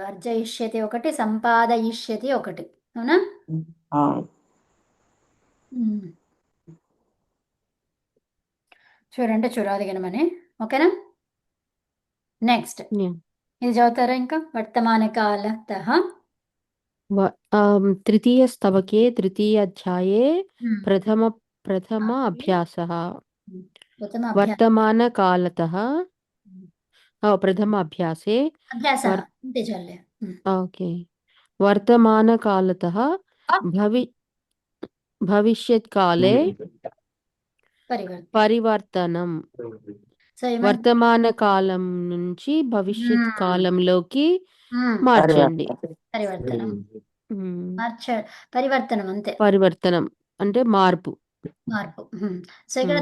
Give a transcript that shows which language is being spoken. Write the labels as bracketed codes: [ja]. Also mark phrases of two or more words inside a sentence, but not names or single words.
[te] అర్జయిష్యతి ఒకటి, సంపాదయిష్యతి ఒకటి. అవునా? చూడండి, చురాదిగణం అని. ఓకేనా? నెక్స్ట్ ఇది చదువుతారా ఇంకా? [sa] వర్తమాన కాలతః तृतीयस्तबके तृतीयाध्याये ఉమ్. प्रथम अभ्यासः [te] ఉత్తమ అభ్యాసం [sa] वर्तमानकालतः प्रथम अभ्यासे [te] అభ్యాస वर् అంతే చాలే. [sa] ओके वर्तमानकालतः भवि भविष्यत्काले [te] పరివర్తన. పరివర్తనం సో ఏమంటారు? వర్తమానకాలం నుంచి భవిష్యత్ కాలంలోకి మార్చండి. పరివర్తనం ఉమ్, పరివర్తనం అంతే, పరివర్తనం అంటే మార్పు మార్పు. సో ఇక్కడ